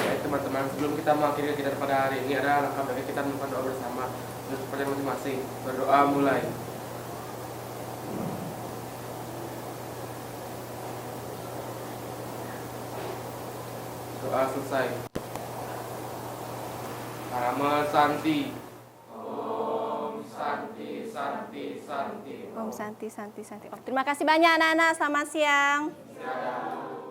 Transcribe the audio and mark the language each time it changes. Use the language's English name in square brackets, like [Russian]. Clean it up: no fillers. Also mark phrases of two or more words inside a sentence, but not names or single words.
[Indonesian] teman-teman, sebelum kita mengakhiri kegiatan pada hari ini, ada langkah baiknya kita melakukan doa bersama untuk kepercayaan masing-masing. Berdoa mulai. Doa selesai. [Sanskrit] परम शान्ति। ॐ शान्ति, शान्ति, शान्ति. ॐ शान्ति, शान्ति, शान्ति. [Indonesian] Oh, terima kasih banyak anak-anak. Selamat siang. Siang.